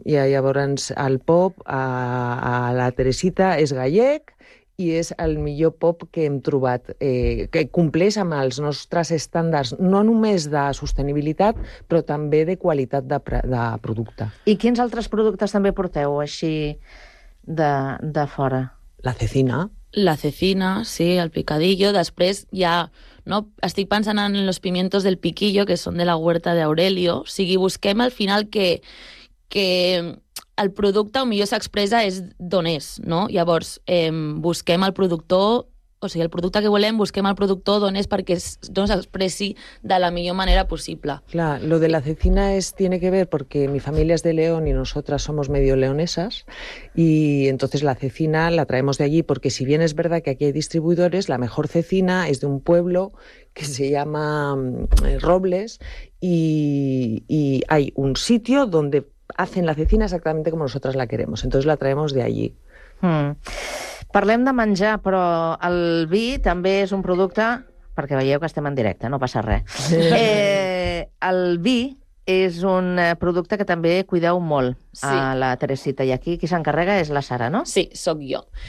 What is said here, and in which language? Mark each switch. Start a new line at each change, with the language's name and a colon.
Catalan: I llavors el Pop a la Teresita és gallec i és el millor Pop que hem trobat, que compleix amb els nostres estàndards, no només de sostenibilitat, però també de qualitat de producte. I quins altres productes també porteu així... De fora. La cecina, sí, el picadillo. Després ja, no, estic pensant en los pimientos del piquillo, que són de la huerta d'Aurelio. O sigui, busquem al final que el producte, o millor s'expressa, és d'on és, no? Llavors, busquem el productor, o sigui, el producte que volem, busquem el productor d'on és perquè no s'expressi de la millor manera possible.
Spanish: Clar, lo de la cecina es tiene que ver porque mi familia es de León y nosotras somos medio leonesas y entonces la cecina la traemos de allí porque si bien es verdad que aquí hay distribuidores, la mejor cecina es de un pueblo que se llama Robles y hay un sitio donde hacen la cecina exactamente como nosotras la queremos, entonces la traemos de allí.
Catalan: Parlem de menjar, però el vi també és un producte... Perquè veieu que estem en directe, no passa res. El vi és un producte que també cuideu molt a la Teresita. I aquí qui s'encarrega és la Sara, no? Sí, sóc jo.